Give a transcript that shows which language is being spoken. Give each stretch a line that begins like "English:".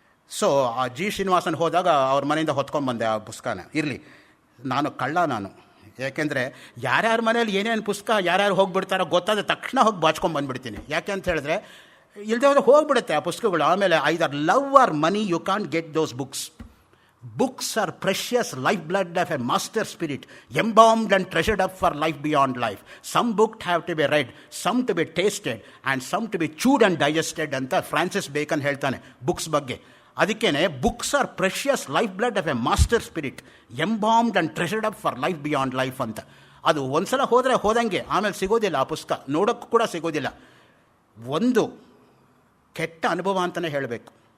Kannada: So ಆ G Srinivasan ಹೋದಾಗ ಅವ್ರ ಮನೆಯಿಂದ ಹೊತ್ಕೊಂಡ್ಬಂದೆ ಆ ಪುಸ್ತಕನ. ಇರಲಿ, ನಾನು ಕಳ್ಳ ನಾನು. ಯಾಕೆಂದರೆ ಯಾರ್ಯಾರ ಮನೇಲಿ ಏನೇನು ಪುಸ್ತಕ ಯಾರ್ಯಾರು ಹೋಗಿಬಿಡ್ತಾರೋ ಗೊತ್ತಾದ ತಕ್ಷಣ ಹೋಗಿ ಬಾಚ್ಕೊಂಡ್ಬಂದ್ಬಿಡ್ತೀನಿ. ಯಾಕೆ ಅಂತ ಹೇಳಿದ್ರೆ ಇಲ್ಲದೆ ಹೋದ್ರೆ ಹೋಗ್ಬಿಡುತ್ತೆ ಆ ಪುಸ್ತಕಗಳು. ಆಮೇಲೆ
English: Either love or money you can't get those books. Books are precious lifeblood of a master spirit, embalmed and treasured up for life beyond life. Some books have to be read, some to be tasted, and some to be chewed and digested
Kannada: ಅಂತ Francis ಬೇಕನ್ ಹೇಳ್ತಾನೆ books ಬಗ್ಗೆ. ಅದಕ್ಕೇನೆ
English: books are precious lifeblood of a master spirit, embalmed and treasured up for life beyond life
Kannada: ಅಂತ. ಅದು ಒಂದ್ಸಲ ಹೋದರೆ ಹೋದಂಗೆ ಆಮೇಲೆ ಸಿಗೋದಿಲ್ಲ, ಆ ಪುಸ್ತಕ ನೋಡೋಕ್ಕೂ ಕೂಡ ಸಿಗೋದಿಲ್ಲ. ಒಂದು ಕೆಟ್ಟ ಅನುಭವ ಅಂತಲೇ ಹೇಳಬೇಕು.